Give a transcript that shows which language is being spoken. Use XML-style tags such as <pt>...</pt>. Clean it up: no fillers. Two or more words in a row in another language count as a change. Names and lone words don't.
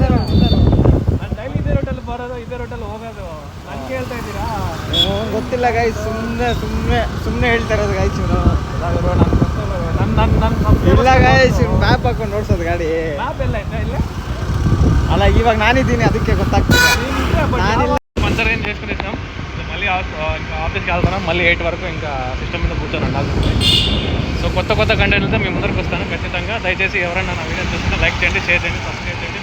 <kn>ನಾನು ಡೈಲಿ ಇದೇ ರೋಟಲ್ಲಿ ಬರೋದು, ಇದೇ ರೋಟಲ್ಲಿ ಹೋಗೋದು. ನಾನು ಕೇಳ್ತಾ ಇದ್ದೀರಾ? ಗೊತ್ತಿಲ್ಲ ಗಾಯ್ಸ್, ಸುಮ್ಮನೆ ಹೇಳ್ತಾ ಇರೋದು ಗಾಯ್ಸ್. ಗುರು ನನ್ನ ಇಲ್ಲ ಗಾಯ್ಸ್, ಮ್ಯಾಪ್ ಹಾಕೊಂಡು ನೋಡ್ಸೋದು ಗಾಡಿ. ಮ್ಯಾಪ್ ಎಲ್ಲ ಇದ್ದ ಇಲ್ಲೇ ಅಲ್ಲ, ಇವಾಗ ನಾನಿದ್ದೀನಿ ಅದಕ್ಕೆ ಗೊತ್ತಾಗ್ತದೆ.</kn> <te>నానిల్ల పంచర్ ఏం చేసుకునేసాం. మళ్ళీ ఆఫీస్కి వెళ్తాను. మళ్ళీ 8 వరకు ఇంకా సిస్టమ్ మీద కూర్చొని ఉండాల్సింది. సో కొత్త కంటెంట్లతో మీ ముందరికి వస్తాను ఖచ్చితంగా. దయచేసి ఎవరైనా నా వీడియో చూస్తుంటే లైక్ చేయండి, షేర్ చేయండి, సబ్స్క్రైబ్</te>